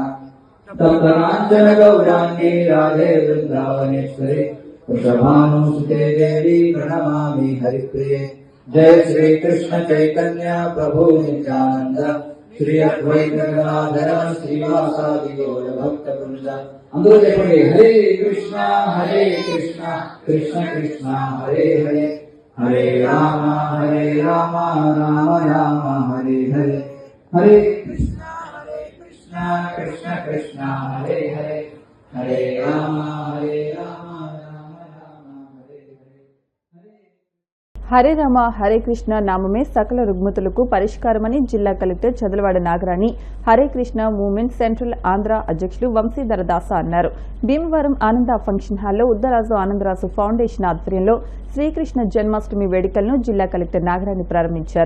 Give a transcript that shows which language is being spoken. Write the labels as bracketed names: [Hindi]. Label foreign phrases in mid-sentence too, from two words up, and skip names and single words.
[Sanskrit] तप्तकाञ्चन गौराङ्गी राधे वृन्दावनेश्वरी वृषभानुसुते देवी प्रणमामि हरिप्रिये। जय श्री कृष्ण चैतन्य प्रभु नित्यानंद श्री अद्वैत गदाधर श्रीवासादि गौर भक्तवृंद। [Telugu] అందరూ చెప్పండి, [Sanskrit] హరే కృష్ణ కృష్ణ కృష్ణ హరే హరే, హరే రామ రామ రామ హరే హరే, హరే కృష్ణ కృష్ణ కృష్ణ హరే హరే, హరే రామ రామ [Telugu] హరే రామ హరే కృష్ణ నామమే సకల రుగ్మతులకు పరిష్కారమని జిల్లా కలెక్టర్ చదలవాడ నాగరాణి, హరే కృష్ణ మూవ్మెంట్ సెంట్రల్ ఆంధ్ర అధ్యక్షులు వంశీధర దాస అన్నారు. భీమవరం ఆనంద ఫంక్షన్ హాల్లో ఉద్దరాజు ఆనందరాజు ఫౌండేషన్ ఆధ్వర్యంలో శ్రీకృష్ణ జన్మాష్టమి వేడుకలను జిల్లా కలెక్టర్ నాగరాణి ప్రారంభించారు.